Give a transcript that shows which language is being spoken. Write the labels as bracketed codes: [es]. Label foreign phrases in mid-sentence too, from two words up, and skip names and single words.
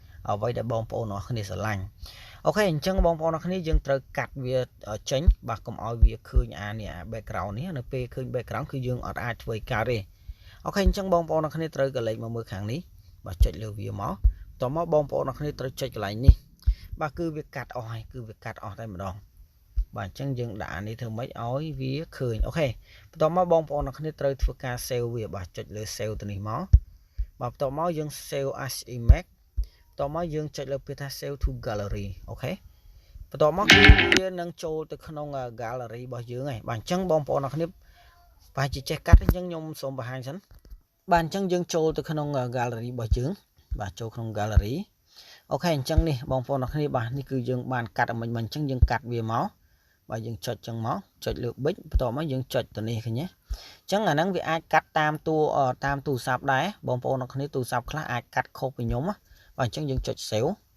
[km] អ្វីដែលបងប្អូនអរគ្នាស្រឡាញ់អូខេអញ្ចឹងបងប្អូនអរគ្នាយើងត្រូវកាត់វាចេញបាទកុំឲ្យវាឃើញអានេះ background នេះនៅពេលឃើញ background គឺយើងអត់អាចធ្វើឲ្យកើតទេអូខេអញ្ចឹងបងប្អូនអរគ្នាត្រូវកលេចមកមើលខាងនេះបាទចុចលើវាមកតោះមកបងប្អូនអរគ្នាត្រូវចុចកន្លែងនេះបាទគឺវាកាត់ អស់ហើយគឺវាកាត់អស់តែម្ដងបាទអញ្ចឹងយើងដាក់អានេះធ្វើម៉េចឲ្យវាឃើញអូខេបន្ទាប់មកបងប្អូនអរគ្នាត្រូវធ្វើការ save វាបាទចុចលើ save ទៅនេះមកបាទបន្ទាប់ មកយើង [en] save as image [km] បន្ទាប់មកយើងចុចលើពាក្យថា [en] save to gallery [km] អូខេបន្ទាប់មកគឺវានឹងចូលទៅក្នុង gallery របស់យើងហើយបាទអ ញ្ចឹងបងប្អូនអរគ្នាប្រហែលជាចេះកាត់អញ្ចឹងខ្ញុំសូមបង្ហាញសិនបាទអញ្ចឹងយើងចូលទៅក្នុង gallery របស់យើងបាទចូលក្នុង gallery អូខេអញ្ចឹងនេះបងប្អូនអរគ្នាបាទនេះគឺយើងបានកាត់ឲ្យមិនអញ្ចឹងយើងកាត់វាមកបាទយើងចុចចឹងមកចុចលើប៊ិចបន្ទាប់មកយើងចុចទៅនេះឃើញទេអញ្ចឹងអាហ្នឹងវាអាចកាត់តាមទូរស័ព្ទដែរបងប្អូនអរគ្នាទូរស័ព្ទខ្លះអាចកាត់ខុសពីខ្ញុំបាទអញ្ចឹងយើងចុច save